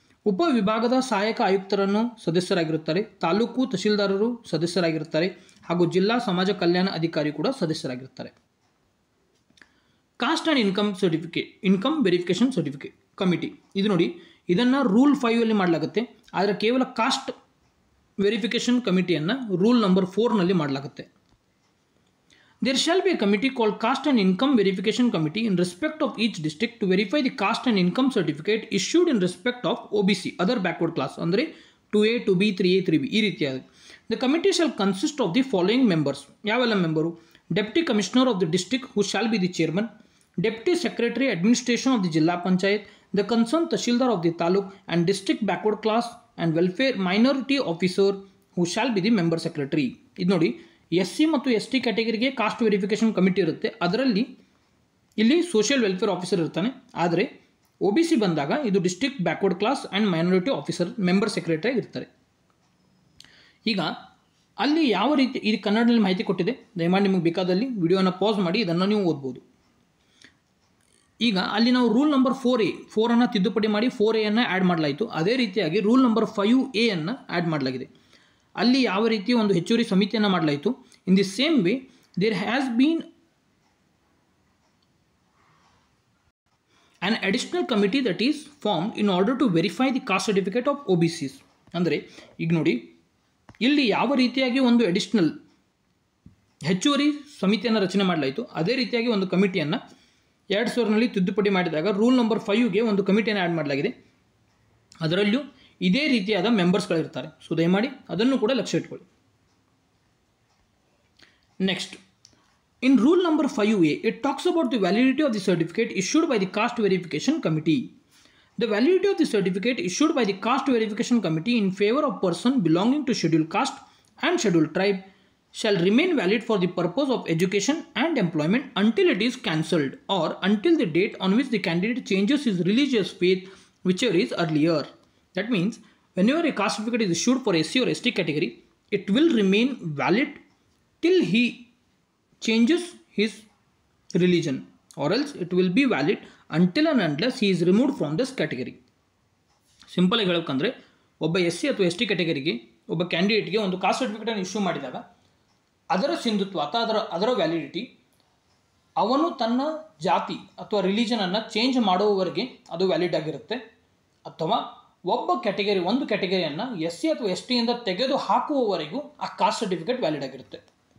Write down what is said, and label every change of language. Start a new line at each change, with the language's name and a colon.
Kannada: ಉಪ ವಿಭಾಗದ ಸಹಾಯಕ ಆಯುಕ್ತರನ್ನು ಸದಸ್ಯರಾಗಿರುತ್ತಾರೆ. ತಾಲೂಕು ತಹಶೀಲ್ದಾರರು ಸದಸ್ಯರಾಗಿರುತ್ತಾರೆ ಹಾಗೂ ಜಿಲ್ಲಾ ಸಮಾಜ ಕಲ್ಯಾಣ ಅಧಿಕಾರಿ ಕೂಡ ಸದಸ್ಯರಾಗಿರ್ತಾರೆ. Cost and income verification certificate committee, ಇದು ನೋಡಿ, ಇದನ್ನು ರೂಲ್ 5ಅಲ್ಲಿ ಮಾಡಲಾಗುತ್ತೆ. ಆದರೆ ಕೇವಲ ಕಾಸ್ಟ್ ವೆರಿಫಿಕೇಷನ್ ಕಮಿಟಿಯನ್ನು ರೂಲ್ ನಂಬರ್ 4ನಲ್ಲಿ ಮಾಡಲಾಗುತ್ತೆ.
English: There shall be a committee called Caste and Income Verification Committee in respect of each district to verify the caste and income certificate issued in respect of OBC, other backward class,
Kannada: ಅಂದರೆ 2A, 2B, 3A, 3B ಈ ರೀತಿಯಾಗಿ.
English: The committee shall consist of the following members.
Kannada: ಯಾವೆಲ್ಲ member?
English: Deputy Commissioner of the district who shall be the chairman, Deputy Secretary Administration of the Jilla Panchayat, the concerned Tahsildar of the Taluk and district backward class and welfare minority officer who shall be the member secretary.
Kannada: ಇದು ನೋಡಿ, SC ಮತ್ತು ST ಕ್ಯಾಟಗರಿಗೆ cost verification committee ಇರುತ್ತೆ, ಅದರಲ್ಲಿ ಇಲ್ಲಿ social welfare officer ಇರ್ತಾನೆ. ಆದರೆ OBC ಬಂದಾಗ ಇದು district backward class and minority officer member secretary ಇರ್ತಾರೆ. ಈಗ ಅಲ್ಲಿ ಯಾವ ರೀತಿ ಇದು ಕನ್ನಡದಲ್ಲಿ ಮಾಹಿತಿ ಕೊಟ್ಟಿದೆ, ದಯಮಾಡಿ ನಿಮಗೆ ಬೇಕಾದಲ್ಲಿ ವಿಡಿಯೋನ ಪಾಸ್ ಮಾಡಿ ಇದನ್ನು ನೀವು ಓದ್ಬೋದು. ಈಗ ಅಲ್ಲಿ ನಾವು ರೂಲ್ ನಂಬರ್ 4 ತಿದ್ದುಪಡಿ ಮಾಡಿ 4A ಆ್ಯಡ್ ಮಾಡಲಾಯಿತು. ಅದೇ ರೀತಿಯಾಗಿ ರೂಲ್ ನಂಬರ್ 5A ಆ್ಯಡ್ ಮಾಡಲಾಗಿದೆ. ಅಲ್ಲಿ ಯಾವ ರೀತಿ ಒಂದು ಹೆಚ್ಚುವರಿ ಸಮಿತಿಯನ್ನು ಮಾಡಲಾಯಿತು.
English: In the same way there has been an additional committee that is formed in order to verify the caste certificate of OBCs.
Kannada: ಅಂದರೆ ಈಗ ನೋಡಿ, ಇಲ್ಲಿ ಯಾವ ರೀತಿಯಾಗಿ ಒಂದು ಅಡಿಷನಲ್ ಹೆಚ್ಚುವರಿ ಸಮಿತಿಯನ್ನು ರಚನೆ ಮಾಡಲಾಯಿತು, ಅದೇ ರೀತಿಯಾಗಿ ಒಂದು ಕಮಿಟಿಯನ್ನು 2000ರಲ್ಲಿ ತಿದ್ದುಪಡಿ ಮಾಡಿದಾಗ ರೂಲ್ ನಂಬರ್ 5ಗೆ ಒಂದು ಕಮಿಟಿಯನ್ನು ಆ್ಯಡ್ ಮಾಡಲಾಗಿದೆ. ಅದರಲ್ಲೂ ಇದೇ ರೀತಿಯಾದ ಮೆಂಬರ್ಸ್ಗಳಿರ್ತಾರೆ. ಸೊ ದಯಮಾಡಿ ಅದನ್ನು ಕೂಡ ಲಕ್ಷ್ಯ ಇಟ್ಕೊಳ್ಳಿ.
English: Next, in rule number 5A, it talks about the validity of the certificate issued by the caste verification committee. The validity of the certificate issued by the caste verification committee in favor of person belonging to scheduled caste and scheduled tribe shall remain valid for the purpose of education and employment until it is cancelled or until the date on which the candidate changes his religious faith, whichever is earlier. That means whenever a caste certificate is issued for SC or ST category, it will remain valid till he changes his religion, or else it will be valid until and unless he is removed from this category.
Kannada: Simple ಆಗಿ ಹೇಳಬೇಕಂದ್ರೆ, ಒಬ್ಬ SC ಅಥವಾ ST ಕ್ಯಾಟಗರಿಗೆ ಒಬ್ಬ ಕ್ಯಾಂಡಿಡೇಟ್ಗೆ ಒಂದು cost ಸರ್ಟಿಫಿಕೇಟನ್ನು issue ಮಾಡಿದಾಗ ಅದರ ಸಿಂಧುತ್ವ ಅಥವಾ ಅದರ ವ್ಯಾಲಿಡಿಟಿ ಅವನು ತನ್ನ ಜಾತಿ ಅಥವಾ ರಿಲಿಜನನ್ನು ಚೇಂಜ್ ಮಾಡುವವರೆಗೆ ಅದು ವ್ಯಾಲಿಡ್ ಆಗಿರುತ್ತೆ. ಅಥವಾ ಒಬ್ಬ ಕ್ಯಾಟಗರಿ ಒಂದು ಕ್ಯಾಟಗರಿಯನ್ನು SC ಅಥವಾ STಯಿಂದ ತೆಗೆದು ಹಾಕುವವರೆಗೂ ಆ ಕಾಸ್ಟ್ ಸರ್ಟಿಫಿಕೇಟ್ ವ್ಯಾಲಿಡ್ ಆಗಿರುತ್ತೆ.